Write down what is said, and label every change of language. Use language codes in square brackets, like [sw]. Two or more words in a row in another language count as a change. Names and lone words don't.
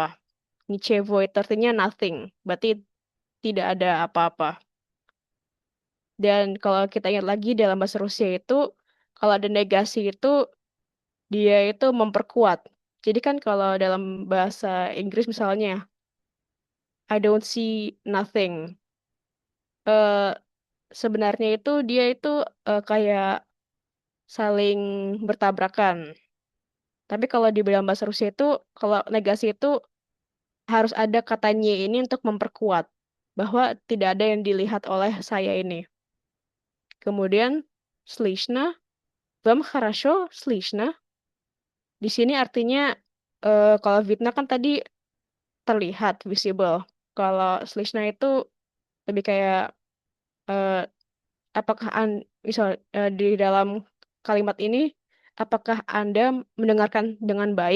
[id] Nichevo itu artinya nothing, berarti tidak ada apa-apa. Dan kalau kita ingat lagi dalam bahasa Rusia itu, kalau ada negasi itu, dia itu memperkuat. Jadi kan kalau dalam bahasa Inggris misalnya, [en] I don't see nothing. [id] Eh, Sebenarnya itu dia itu kayak saling bertabrakan. Tapi kalau di dalam bahasa Rusia itu, kalau negasi itu harus ada kata nye ini untuk memperkuat bahwa tidak ada yang dilihat oleh saya ini. Kemudian slishna, [ru] вам хорошо слышно. [id] Di sini artinya kalau Vidna kan tadi terlihat visible. Kalau slishna itu lebih kayak eh, apakah misal di dalam kalimat ini apakah Anda mendengarkan dengan baik?